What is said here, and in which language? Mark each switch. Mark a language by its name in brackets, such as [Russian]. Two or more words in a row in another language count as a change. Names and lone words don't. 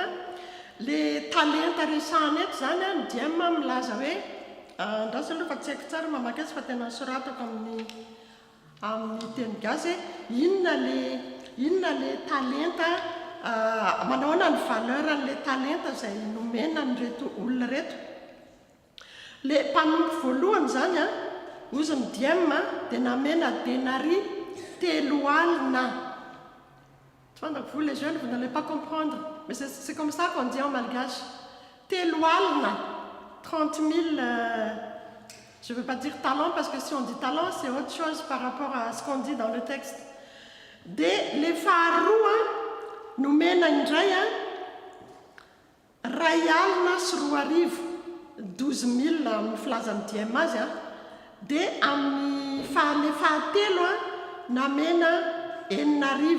[Malagasy] Le talenta resahana eto zany ny diamina milaza hoe andraso aloha fa tsy haiko tsara mamaky azy fa tena soratako amin'ny teny gasy inona le talenta, manaona ny valeur an'le talenta izay nomena nyreto olona reto. Le mpanompo voalohany zany ozy ny diamina dia namena denari 3 alina. [French] Tu vois, donc vous les jeunes, vous n'allez pas comprendre. Mais c'est comme ça qu'on dit en malgache. 3 alina, 30 000 Je ne veux pas dire talent parce que si on dit talent, c'est autre chose par rapport à ce qu'on dit dans le texte. [Malagasy] Dia le faharoa nomena indray ray alina sy 2,000 12,000 amin'ny filazan'ny diema azy dia amin'ny le fahatelo namena 9,000.